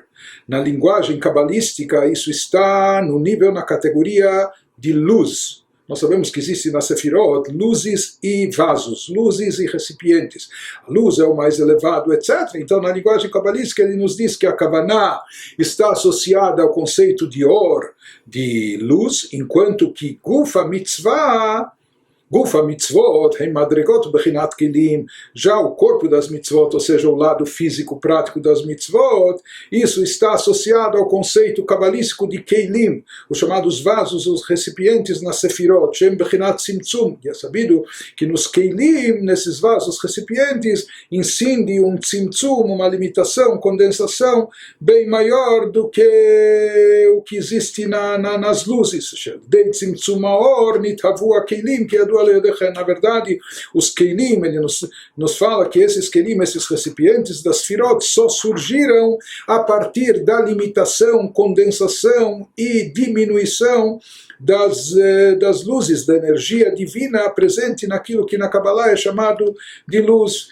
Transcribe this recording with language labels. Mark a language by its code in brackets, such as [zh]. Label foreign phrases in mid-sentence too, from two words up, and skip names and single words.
[pt] Na linguagem cabalística, isso está no nível, na categoria de luz. Nós sabemos que existe na Sefirot luzes e vasos, luzes e recipientes. A luz é o mais elevado, etc. Então, na linguagem cabalística, ele nos diz que a Kavaná está associada ao conceito de or, de luz, enquanto que [he] גופא מצוה, גופא מצוות, הם מדרגות בחינת כלים, [pt] já o corpo das mitzvot, ou seja, o lado físico prático das mitzvot, isso está associado ao conceito cabalístico de kelim, os chamados vasos, os recipientes na sefirot, [he] שם בחינת צמצום. [pt] E é sabido que nos kelim, nesses vasos recipientes, incide um tzimtzum, uma limitação, condensação bem maior do que o que existe nas luzes. [he] דצמצום אור נתהוו כלים, [pt] que é do na verdade, os kelim, ele nos fala que esses kelim, esses recipientes das firot, só surgiram a partir da limitação, condensação e diminuição das luzes, da energia divina presente naquilo que na Kabbalah é chamado de luz.